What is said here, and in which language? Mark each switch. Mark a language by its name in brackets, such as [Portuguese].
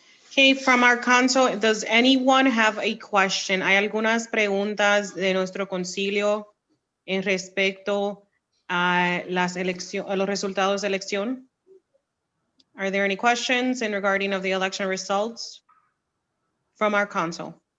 [English] Okay, from our council, does anyone have a question? [Spanish] ¿Hay algunas preguntas de nuestro concilio en respecto a los resultados de elección? [English] Are there any questions in regarding of the election results from our council?